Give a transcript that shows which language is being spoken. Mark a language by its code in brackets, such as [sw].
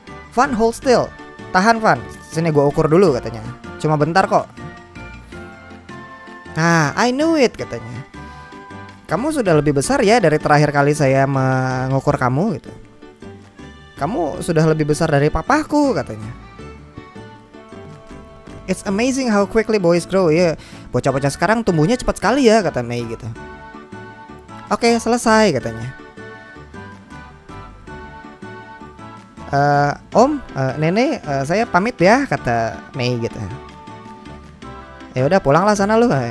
[en] Van, hold still. [id] Tahan Van, sini gue ukur dulu, katanya. Cuma bentar kok. [en] Nah, I knew it, [id] katanya. Kamu sudah lebih besar ya dari terakhir kali saya mengukur kamu gitu. Kamu sudah lebih besar dari papaku, katanya. [en] It's amazing how quickly boys grow [id] ya. Bocah-bocah sekarang tumbuhnya cepat sekali ya, kata Mei gitu. Oke, selesai, katanya. Om, Nenek, saya pamit ya, kata Mei gitu. Ya udah pulanglah sana lu.